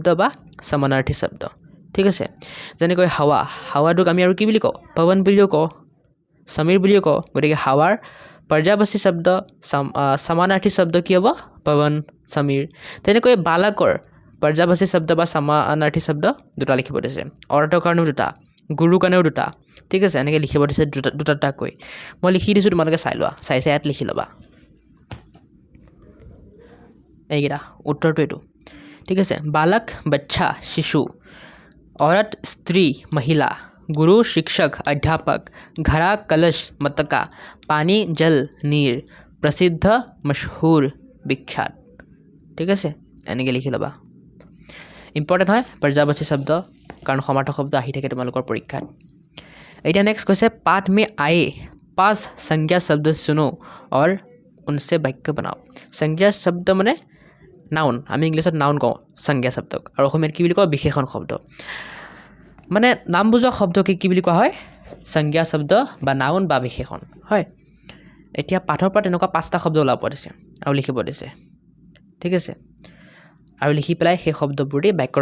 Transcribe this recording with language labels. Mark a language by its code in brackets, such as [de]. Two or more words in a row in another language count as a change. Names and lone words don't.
[as] বা समानार्थी শব্দ ঠিক আছে যেনেকৈ হাৱাটোক আমি আৰু কি বুলি কওঁ পৱন বুলিও কওঁ সমীৰ বুলিও কওঁ গতিকে হাৱাৰ पर्यायवाची শব্দ समानार्थी শব্দ কি হ'ব পৱন সমীৰ তেনেকৈ বালকৰ पर्यायवाची শব্দ বা समानार्थी শব্দ দুটা লিখিব দিছে অৰ্থৰ কাৰণেও দুটা গুৰুৰ কাৰণেও দুটা ঠিক আছে এনেকৈ লিখিব দিছে দুটাকৈ মই লিখি দিছোঁ তোমালোকে চাই লোৱা চাই ইয়াত লিখি ল'বা এইকেইটা উত্তৰটো এইটো ঠিক আছে [hi] বালক बच्चा शिशु औरत स्त्री महिला गुरु शिक्षक अध्यापक घड़ा कलश मटका पानी जल नीर प्रसिद्ध मशहूर विख्यात ठीक [as] আছে এনেকৈ লিখি ল'বা ইম্পৰ্টেণ্ট হয় [hi] पर्यायवाची शब्द [as] কাৰণ সমাৰ্থক শব্দ আহি থাকে তোমালোকৰ পৰীক্ষাত এতিয়া নেক্সট কৈছে [hi] पाठ में आए 5 संज्ञा शब्द सुनो और उनसे वाक्य बनाओ संज्ञा शब्द [as] মানে নাউন আমি ইংলিছত নাউন কওঁ সংজ্ঞা শব্দক আৰু অসমীয়াত কি বুলি কওঁ বিশেষণ শব্দ মানে নাম বুজোৱা শব্দকে কি বুলি কোৱা হয় সংজ্ঞা শব্দ বা নাউন বা বিশেষণ হয় এতিয়া পাঠৰ পৰা তেনেকুৱা 5টা শব্দ ওলাব দিছে আৰু লিখিব দিছে ঠিক আছে আৰু লিখি পেলাই সেই শব্দবোৰ দি বাক্য